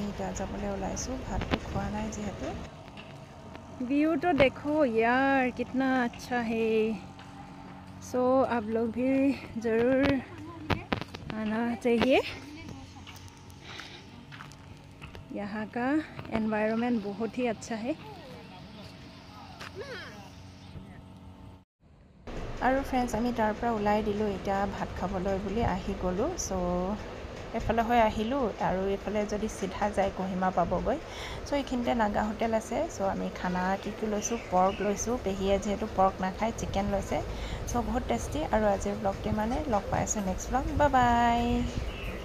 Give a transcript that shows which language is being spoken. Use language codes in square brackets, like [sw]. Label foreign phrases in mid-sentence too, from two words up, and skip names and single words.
[as] এতিয়া যাবলৈ ওলাইছোঁ ভাতটো খোৱা নাই যিহেতু ভিউটো দেখো [hi] यार कितना अच्छा है सो आप लोग भी ज़रूर आना चाहिए यहाँ का एनवायरनमेंट बहुत ही अच्छा है [as] আৰু ফ্ৰেণ্ডছ আমি তাৰ পৰা ওলাই দিলোঁ এতিয়া ভাত খাবলৈ বুলি আহি গ'লোঁ চ' এইফালে হৈ আহিলোঁ আৰু এইফালে যদি চিধা যায় কহিমা পাবগৈ চ' এইখিনিতে নাগা হোটেল আছে চ' আমি খানা কি লৈছোঁ পৰ্ক লৈছোঁ পেহীয়ে যিহেতু পৰ্ক নাখায় চিকেন লৈছে চ' বহুত টেষ্টি আৰু আজিৰ ব্লগটো মানে লগ পাই আছোঁ [en] next blog bye bye